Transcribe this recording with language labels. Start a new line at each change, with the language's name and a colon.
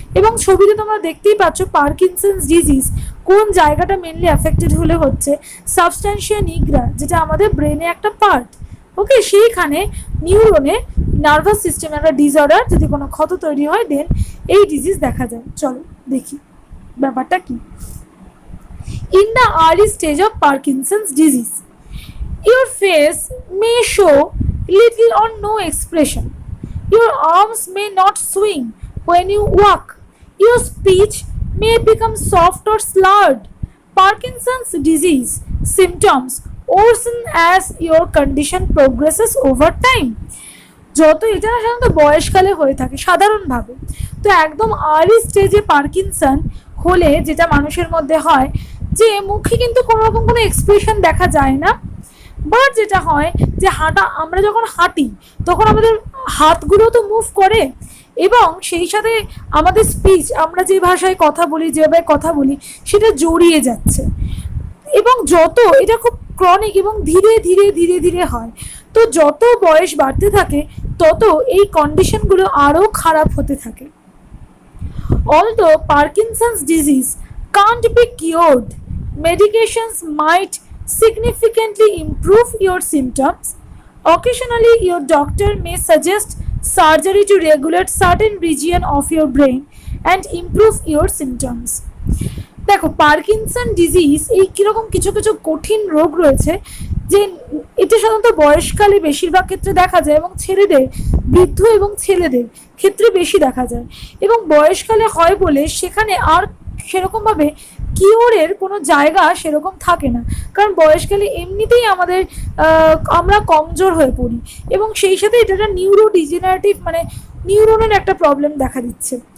Bangla: এবং ছবিতে তোমরা দেখতেই পাচ্ছ পার্কিনসন্স ডিজিজ কোন জায়গাটা মেনলি অ্যাফেক্টেড হলে হচ্ছে, সাবস্ট্যান্সিয়া নিগ্রা, যেটা আমাদের ব্রেনে একটা পার্ট। ওকে, সেইখানে নিউরনে নার্ভাস সিস্টেমে একটা ডিসঅর্ডার, যদি কোনো ক্ষত তৈরি হয় দেন এই ডিজিজ দেখা যায়। চলো দেখি ব্যাপারটা কি।
English: In the early stage of Parkinson's disease, your face may show little or no expression. Your arms may not swing when you walk. Your speech may become soft or slurred. Parkinson's disease symptoms worsen as your condition progresses over time.
Bangla: যত এটা সাধারণত বয়সকালে হয়ে থাকে সাধারণভাবে। তো একদম early স্টেজে Parkinson হলে যেটা মানুষের মধ্যে হয় যে মুখে কিন্তু কোনো রকম কোনো এক্সপ্রেশন দেখা যায় না, বাট যেটা হয় যে আমরা যখন হাঁটি তখন আমাদের হাতগুলো তো মুভ করে এবং সেই সাথে আমাদের স্পিচ, আমরা যে ভাষায় কথা বলি, যেভাবে কথা বলি, সেটা জড়িয়ে যাচ্ছে। এবং যত এটা খুব ক্রনিক এবং ধীরে ধীরে ধীরে ধীরে হয়, তো যত বয়স বাড়তে থাকে তত এই কন্ডিশনগুলো আরও খারাপ হতে থাকে।
English: Although Parkinson's disease can't be cured, medications might significantly improve your symptoms. Occasionally, your doctor may suggest surgery to regulate certain region of your brain and improve your symptoms.
Bangla: দেখো, পার্কিনসন ডিজিজ এই কীরকম কিছু কিছু কঠিন রোগ রয়েছে যে এটা সাধারণত বয়সকালে বেশিরভাগ ক্ষেত্রে দেখা যায় এবং ছেলেদের, বৃদ্ধ এবং ছেলেদের ক্ষেত্রে বেশি দেখা যায়। এবং বয়সকালে হয় বলে সেখানে আর সেরকমভাবে কিওরের কোনো জায়গা সেরকম থাকে না, কারণ বয়সকালে এমনিতেই আমরা কমজোর হয়ে পড়ি এবং সেই সাথে এটা একটা নিউরো ডিজেনারেটিভ মানে নিউরনের একটা প্রবলেম দেখা দিচ্ছে।